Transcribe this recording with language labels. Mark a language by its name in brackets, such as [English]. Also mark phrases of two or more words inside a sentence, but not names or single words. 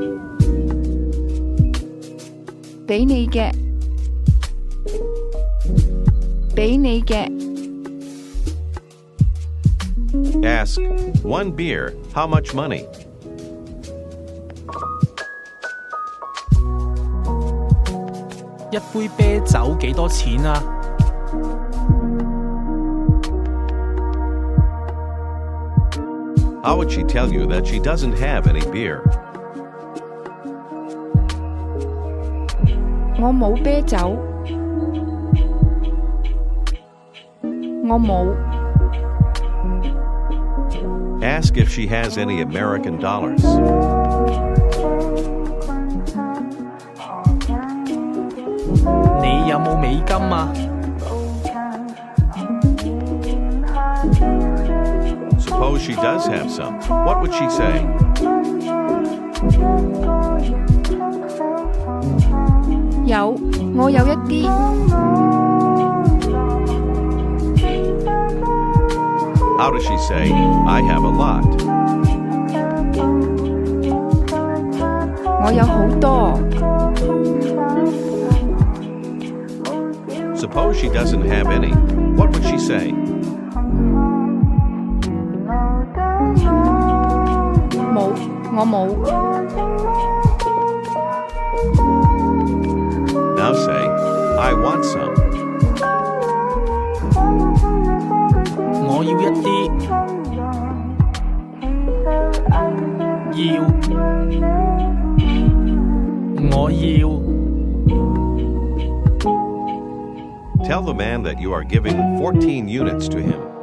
[Cantonese] 畀你嘅。畀你嘅。 [English] Ask, one beer, how much money? [Cantonese] 一杯啤酒幾多錢啊？ [English] How would she tell you that she doesn't have any beer? [Cantonese] 我冇啤酒。我冇。 [English] Ask if she has any American dollars. [Cantonese] 你有冇美金啊？ [English] Suppose she does have some. What would she say? [Cantonese] 有，我有一啲。 [English] How does she say, I have a lot? [Cantonese] 我有好多。 [English] Suppose she doesn't have any. What would she say? [Cantonese] 冇，我冇。 [English] Now say, I want some. [Cantonese] 我要一啲。要。我要。 [English] Tell the man that you are giving 14 units to him.